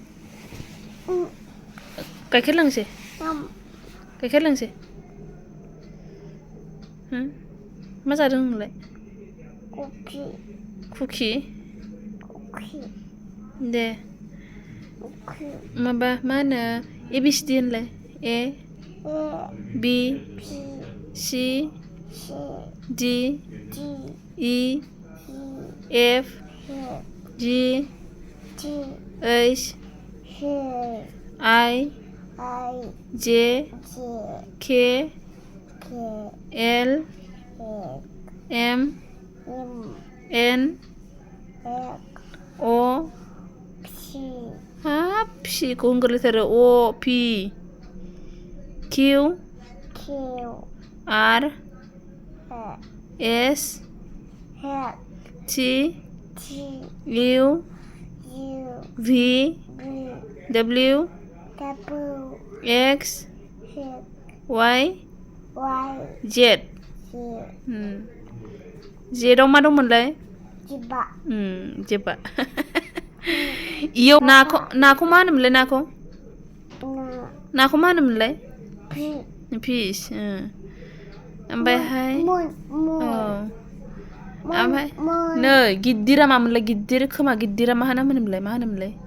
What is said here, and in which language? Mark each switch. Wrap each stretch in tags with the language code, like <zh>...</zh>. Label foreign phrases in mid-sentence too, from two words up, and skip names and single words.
<brx>गाइखेर लोंसै मा जादों नोंलाय कुकि दे माबा मा होनो ABCD होनलाय</brx> <en>A B C D E F G H I J K L M N O</en> <brx>हाब फिखौ होनगोरलायथारो O P</brx> <en>Q R S T U V W X Y Z</en> <brx>जेदाव मा दंमोनलाय जेबा इयाव नाखौ मा होनोमोनलाय नाखौ मा होनोमोनलाय फिस ओमफ्रायहाय ओमफ्राय नै गिद्दिरा मामोनलाय गिद्दिर खोमा गिद्दिरा मा होनोमोनलाय</brx>